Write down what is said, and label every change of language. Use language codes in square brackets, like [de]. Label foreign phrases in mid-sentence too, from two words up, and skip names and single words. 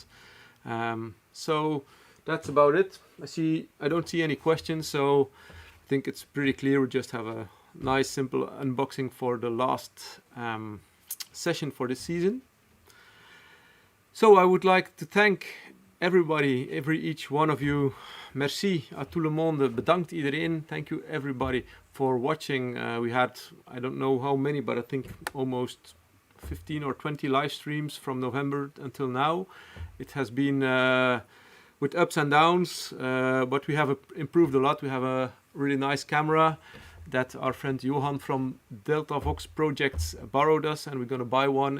[en] So that's about it. I don't see any questions, so I think it's pretty clear. We just have a nice simple unboxing for the last session for this season. So I would like to thank everybody, each one of you. [fr] Merci à tout le monde. [nl] Bedankt iedereen. [en] Thank you everybody for watching. We had, I don't know how many, but I think almost 15 or 20 live streams from November until now. It has been with ups and downs, but we have improved a lot. We have a really nice camera that our friend Johan from Delta Vox Projects borrowed us, and we're going to buy one.